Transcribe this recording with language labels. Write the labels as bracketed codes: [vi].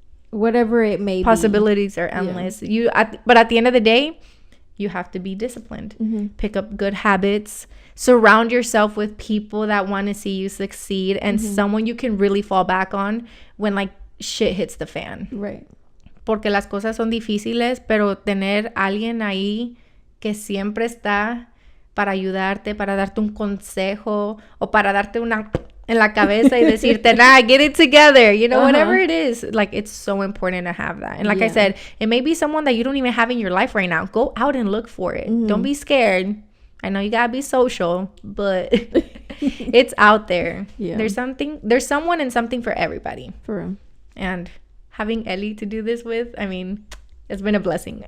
[en] whatever it may be. Possibilities are endless. But at the end of the day, you have to be disciplined. Pick up good habits. Surround yourself with people that want to see you succeed, and someone you can really fall back on when, like, shit hits the fan. Right. [es] Porque las cosas son difíciles, pero tener alguien ahí que siempre está para ayudarte, para darte un consejo, o para darte una en la cabeza y decirte, nah, get it together, you know, whatever it is. [en] Like, it's so important to have that. And like I said, it may be someone that you don't even have in your life right now. Go out and look for it. Don't be scared. I know you gotta be social, but it's out there. There's someone and something for everybody. For real. And having Ellie to do this with, I mean, it's been a blessing.